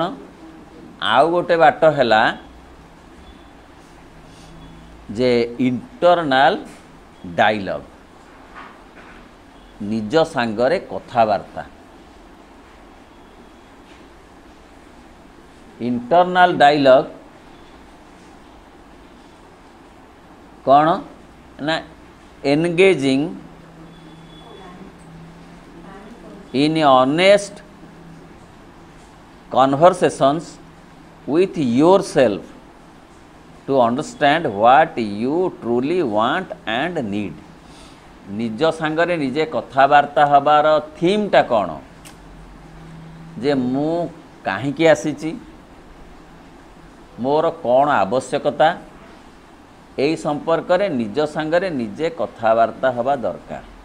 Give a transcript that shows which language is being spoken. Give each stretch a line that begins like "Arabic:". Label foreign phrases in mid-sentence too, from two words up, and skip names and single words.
Odia: ଆଉ ଗୋଟେ ବାଟ ହେଲା ଯେ
English: internal dialogue,
Odia: ନିଜ ସାଙ୍ଗରେ କଥାବାର୍ତ୍ତା।
English: internal dialogue
Odia: କ'ଣ ନା
English: engaging in honest conversations with yourself to understand what you truly want and need।
Odia: ନିଜ ସାଙ୍ଗରେ ନିଜେ କଥାବାର୍ତ୍ତା ହେବାର ଥିମ୍ଟା କ'ଣ, ଯେ ମୁଁ କାହିଁକି ଆସିଛି, ମୋର କ'ଣ ଆବଶ୍ୟକତା, ଏହି ସମ୍ପର୍କରେ ନିଜ ସାଙ୍ଗରେ ନିଜେ କଥାବାର୍ତ୍ତା ହେବା ଦରକାର।